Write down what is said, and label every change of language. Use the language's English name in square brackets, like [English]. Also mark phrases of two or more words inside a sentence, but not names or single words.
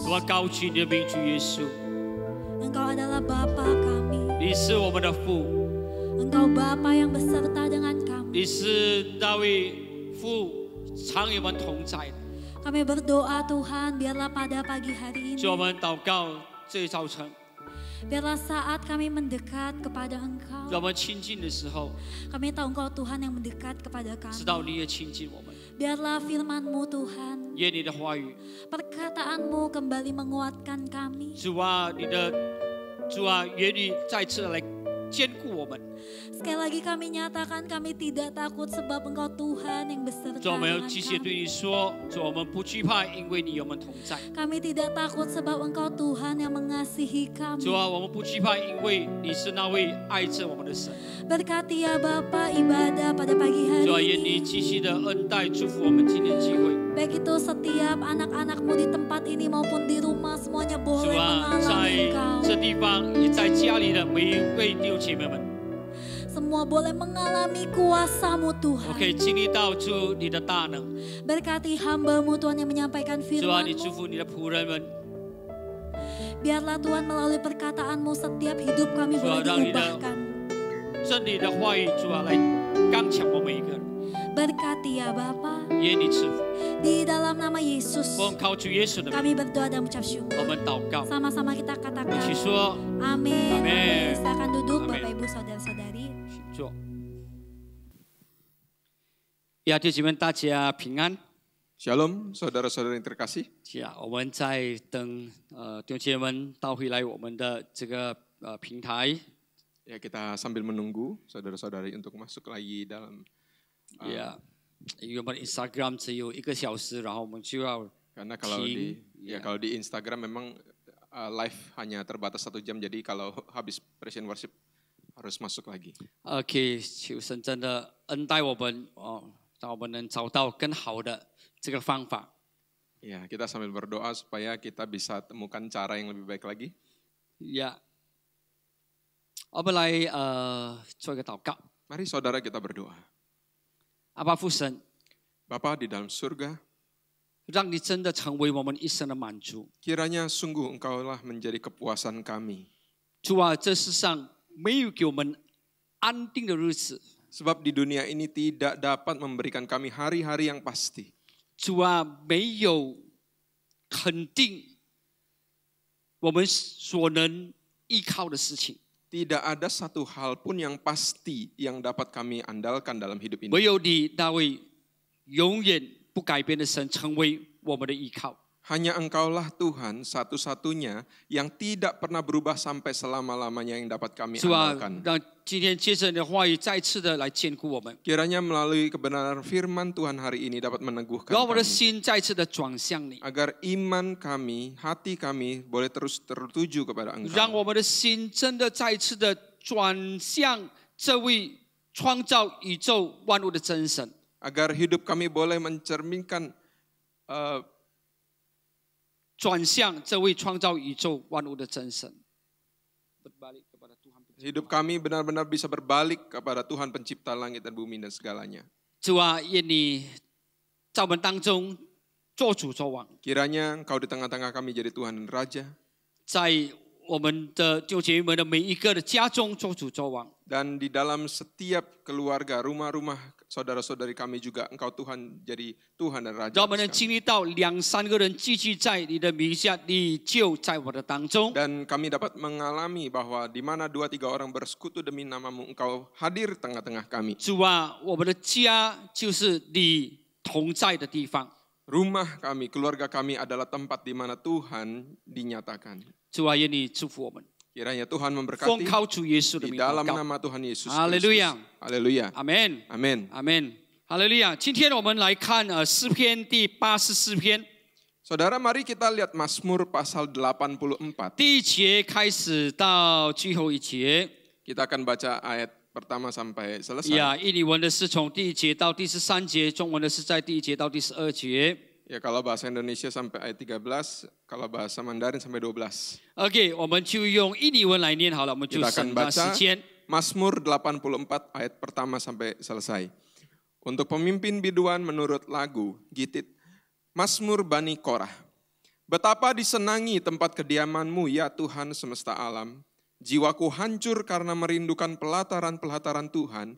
[Chinese] 主啊，高举你的名，主耶稣， [Indonesian] Engkau adalah Bapa kami. [Chinese] 你是我们的父， [Indonesian] Engkau Bapa yang beserta dengan kami. [Chinese] 你是那位父，常与我们同在的。 [Indonesian] Kami berdoa Tuhan, biarlah pada pagi hari ini, [Chinese] 主，我们祷告这一早晨， [Indonesian] biarlah saat kami mendekat kepada [Chinese] 让 [Indonesian] Engkau, [Chinese] 我们亲近的时候， [Indonesian] kami tahu Engkau Tuhan yang mendekat kepada [Chinese] 知 [Indonesian] kami. [Chinese] 道你也亲近我们， [Indonesian] Biarlah firman-Mu Tuhan, [Chinese] 愿你的话语， [Indonesian] perkataan-Mu kembali menguatkan kami. [Chinese] 主啊，主啊，愿你再次的来坚固我们。 [Indonesian] Sekali lagi kami nyatakan kami tidak takut sebab Engkau Tuhan yang beserta [Chinese] 主，我们要 [Indonesian] dengan [Chinese] 继续 [Indonesian] kami. [Chinese] 对你说，主，我们不惧怕，因为你与我们同在。 [Indonesian] Kami tidak takut sebab Engkau Tuhan yang mengasihi [Chinese] 主 [Indonesian] kami. [Chinese] 啊，我们不惧怕，因为你是那位爱着我们的神。 [Indonesian] Berkati ya Bapa ibadah pada pagi hari [Chinese] 主啊，愿你 [Indonesian] ini. [Chinese] 继续的恩待祝福我们今天的机会。 [Indonesian] Baik itu setiap anak-anak-Mu di tempat ini maupun di rumah, semuanya [Chinese] 主 [Indonesian] boleh [Chinese] 啊，在 [Indonesian] mengalami Engkau. [Chinese] 这地方也在家里的每一位弟兄姐妹们， [Indonesian] Semua boleh mengalami kuasa-Mu [Chinese] 我 [Indonesian] Tuhan. [Chinese] 可以经历到主你的大能。 [Indonesian] Berkati hamba-Mu Tuhan yang menyampaikan [Chinese] 主啊，你祝 [Indonesian] firman-Mu. [Chinese] 福你的仆人们， [Indonesian] Biarlah Tuhan melalui perkataan-Mu setiap hidup kami boleh Tuhan, diubahkan. [Chinese] 真理的话语，主啊，来刚强我们每一个人。 [Indonesian] Berkati ya Bapa. [Chinese] 愿你赐福。 [Indonesian] Di dalam nama Yesus [Chinese] 我们靠主耶稣的名， [Indonesian] kami berdoa dan mengucap syukur. [Chinese] 我们祷告， [Indonesian] Sama-sama kita [Chinese] 一 [Indonesian] katakan [Chinese] 起说， [Indonesian] amin. Amin. Silakan duduk Amin. Bapak Ibu Saudara-saudari. [Chinese] 请坐。呀，弟兄们，大家平安。 [Indonesian] Shalom, saudara-saudara yang terkasih. [Chinese] 呀，我们在等弟兄姐妹们到回来我们的这个平台。 [Indonesian] Ya, kita sambil menunggu saudara-saudari untuk masuk lagi dalam [Chinese] 呀， 因为我们 Instagram 只有1个小时，然后我们就要 [Indonesian] Karena kalau di Instagram memang live hanya terbatas 1 jam, jadi kalau habis Present Worship harus masuk lagi. [Chinese] OK， 求神真的恩待我们让我们能找到更好的这个方法。 [Indonesian] Ya, kita sambil berdoa supaya kita bisa temukan cara yang lebih baik lagi. [Chinese] 我们来做一个祷告。 [Indonesian] Mari saudara kita berdoa. [Chinese] 阿爸父神， [Indonesian] Bapa di dalam surga, [Chinese] 让你真的成为我们一生的满足。 [Indonesian] kiranya sungguh Engkaulah menjadi kepuasan kami. [Chinese] 主啊，这世上没有给我们安定的日子。 [Indonesian] Sebab di dunia ini tidak dapat memberikan kami hari-hari yang pasti. [Chinese] 主啊，没有肯定我们所能依靠的事情。 [Indonesian] Tidak ada satu hal pun yang pasti yang dapat kami andalkan dalam hidup ini. [Chinese] 唯有你那位永远不改变的神成为我们的依靠。 [Indonesian] Hanya Engkaulah Tuhan satu-satunya yang tidak pernah berubah sampai selama-lamanya yang dapat kami [Chinese] 主啊， [Indonesian] andalkan. [Chinese] 让今天借着你的话语再次的来坚固我们， [Indonesian] Kiranya melalui kebenaran firman Tuhan hari ini dapat meneguhkan [Chinese] 让我们的 [Indonesian] kami. [Chinese] 心再次的转向你， [Indonesian] Agar iman kami, hati kami boleh terus tertuju kepada [Chinese] 让 [Indonesian] Engkau. [Chinese] 我们的心真的再次的转向这位创造宇宙万物的真神。 [Indonesian] Agar hidup kami boleh mencerminkan [Chinese] 转向这位创造宇宙万物的真神。 [Indonesian] hidup kami benar-benar bisa berbalik kepada Tuhan pencipta langit dan bumi dan segalanya. [Chinese] 主啊，愿你在我们当中做主做王， [Indonesian] Kiranya Engkau di tengah-tengah kami jadi Tuhan dan Raja. [Chinese] 在我们的弟兄姐妹们的每一个的家中做主做王。 [Indonesian] Dan di dalam setiap keluarga, rumah-rumah saudara-saudari kami juga Engkau Tuhan jadi Tuhan dan Raja. [Chinese] 让我们能经历到2、3个人聚集在你的名下，你就在我的当中。 [Indonesian] Dan kami dapat mengalami bahwa di mana 2-3 orang bersekutu demi nama-Mu, Engkau hadir tengah-tengah kami. [Chinese] 主啊，我们的家就是你同在的地方。 [Indonesian] Rumah kami, keluarga kami adalah tempat di mana Tuhan dinyatakan. [Chinese] 主啊，愿你祝福我们， [Indonesian] Kiranya Tuhan [Chinese] 奉 [Indonesian] memberkati [Chinese] 靠主耶稣的 [Indonesian] di [Chinese] 名祷 [Indonesian] dalam [Chinese] 告。 [Indonesian] nama Tuhan Yesus Haleluya. Kristus. Haleluya. [Chinese] 阿门， [Indonesian] Amin. [Chinese] 阿门，哈利路亚。今天我们来看诗篇第84篇 [Indonesian] Saudara, mari kita lihat Mazmur pasal 84. [Chinese] 第1节开始到最后1节。 [Indonesian] Kita akan baca ayat pertama sampai selesai. [Chinese] 印尼文的是从第1节到第13节，中文的是在第1节到第12节。 [Indonesian] Ya, kalau bahasa Indonesia sampai ayat 13, kalau bahasa Mandarin sampai 12. [Chinese] OK， 我们就用印尼文来念好了，我们就 [Indonesian] Kita akan [Chinese] 省了时 [Indonesian] baca [Chinese] 间。 [Indonesian] Mazmur 84 ayat pertama sampai selesai. Untuk pemimpin biduan menurut lagu Gitit, Mazmur Bani Korah. Betapa disenangi tempat kediaman-Mu ya Tuhan semesta alam. Jiwaku hancur karena merindukan pelataran-pelataran Tuhan.